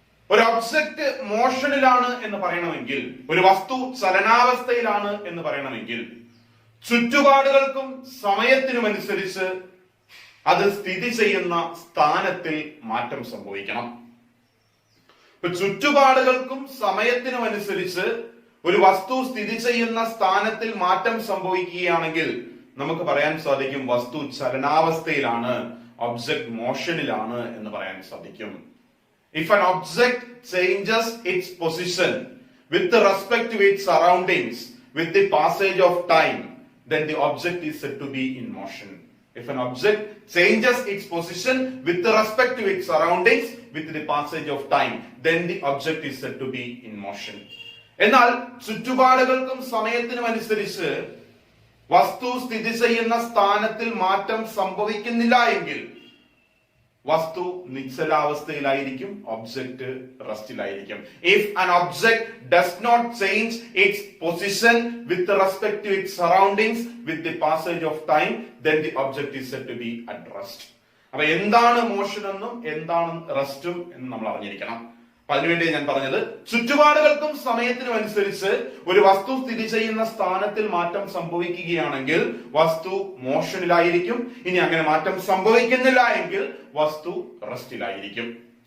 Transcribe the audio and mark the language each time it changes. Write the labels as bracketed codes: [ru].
[ml] ഒരു ഒബ്ജക്റ്റ് മോഷനിലാണ് എന്ന് പറയണമെങ്കിൽ, ഒരു വസ്തു ചലനാവസ്ഥയിലാണ് എന്ന് പറയണമെങ്കിൽ, ചുറ്റുപാടുകൾക്കും സമയത്തിനുമനുസരിച്ച് അത് സ്ഥിതി ചെയ്യുന്ന സ്ഥാനത്തിൽ മാറ്റം സംഭവിക്കണം. ചുറ്റുപാടുകൾക്കും സമയത്തിനുമനുസരിച്ച് ഒരു വസ്തു സ്ഥിതി ചെയ്യുന്ന സ്ഥാനത്തിൽ മാറ്റം സംഭവിക്കുകയാണെങ്കിൽ നമുക്ക് പറയാൻ സാധിക്കും വസ്തു ചലനാവസ്ഥയിലാണ്, ഒബ്ജക്ട് മോഷനിലാണ് എന്ന് പറയാൻ സാധിക്കും. [en] If an object changes its position with respect to its surroundings with the passage of time, then the object is said to be in motion. If an object changes its position with respect to its surroundings with the passage of time, then the object is said to be in motion. [ml] എന്നാൽ ചുറ്റുപാടുകൾക്കും സമയത്തിനും അനുസരിച്ച് വസ്തു സ്ഥിതി ചെയ്യുന്ന സ്ഥാനത്തിൽ മാറ്റം സംഭവിക്കുന്നില്ല എങ്കിൽ വസ്തു നിശ്ചലാവസ്ഥയിലായിരിക്കും, object റെസ്റ്റിലായിരിക്കും. [en] If an object does not change its position with respect to its surroundings with the passage of time, then the object is said to be at rest. [ml] അപ്പൊ എന്താണ് മോഷൻ എന്നും എന്താണ് റെസ്റ്റും എന്നും നമ്മൾ അറിഞ്ഞിരിക്കണം. അപ്പൊ അതിനുവേണ്ടി ഞാൻ പറഞ്ഞത്, ചുറ്റുപാടുകൾക്കും സമയത്തിനും അനുസരിച്ച് ഒരു വസ്തു സ്ഥിതി ചെയ്യുന്ന സ്ഥാനത്തിൽ മാറ്റം സംഭവിക്കുകയാണെങ്കിൽ വസ്തു മോഷനിലായിരിക്കും. ഇനി അങ്ങനെ മാറ്റം സംഭവിക്കുന്നില്ല എങ്കിൽ വസ്തു റെസ്റ്റിലായിരിക്കും.